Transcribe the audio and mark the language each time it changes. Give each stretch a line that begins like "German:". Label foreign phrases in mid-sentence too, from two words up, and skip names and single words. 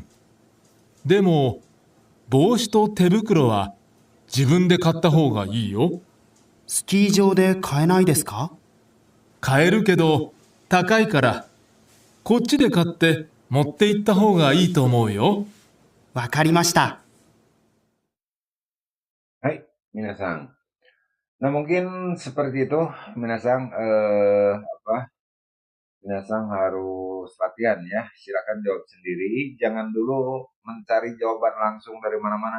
Japanese: でも、帽子と手袋は自分で買った方がいいよ。スキー場で買えないですか？買えるけど高いから、こっちで買って持って行った方がいいと思うよ。わかりました。
Indonesian: Hai, minasang. Nah, mungkin seperti itu, minasang. Minasang harus latihan ya. Silakan jawab sendiri. Jangan dulu mencari jawaban langsung dari mana-mana.